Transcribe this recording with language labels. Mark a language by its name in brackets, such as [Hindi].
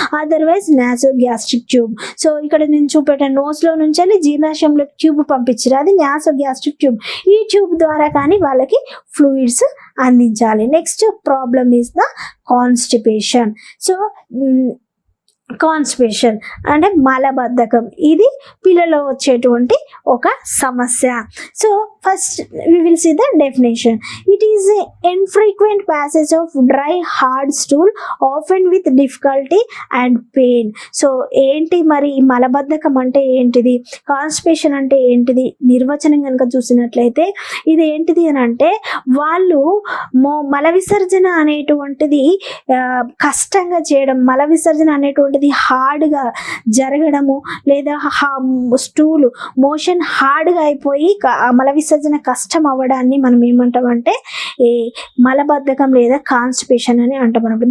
[Telugu] Otherwise నాసో gastric tube. So ఇక్కడ నేను చూపెట్టాను, నోస్లో నుంచి వెళ్ళి జీర్ణాశయంలో ట్యూబ్ పంపించారు, అది నాసో గ్యాస్ట్రిక్ ట్యూబ్. ఈ ట్యూబ్ ద్వారా కానీ వాళ్ళకి ఫ్లూయిడ్స్ అందించాలి. [English] Next problem is the constipation. [Telugu] So constipation అంటే మలబద్ధకం, ఇది పిల్లలో వచ్చేటువంటి ఒక సమస్య. [English] So first we will see the definition. It is a infrequent passage of dry hard stool often with difficulty and pain. [Telugu] So ఏంటి మరి ఈ మలబద్ధకం అంటే ఏంటిది, కాన్స్టిపేషన్ అంటే ఏంటిది, నిర్వచనం కనుక చూసినట్లయితే ఇది ఏంటిది అని అంటే వాళ్ళు మల విసర్జన అనేటువంటిది కష్టంగా చేయడం, మల విసర్జన అనేటువంటిది అనేటువంటిది హార్డ్గా జరగడము లేదా స్టూల్ మోషన్ హార్డ్గా అయిపోయి మల విసర్జన కష్టం అవ్వడాన్ని మనం ఏమంటామంటే ఈ మలబద్ధకం లేదా కాన్స్టిపేషన్ అని అంటాం అన్నమాట.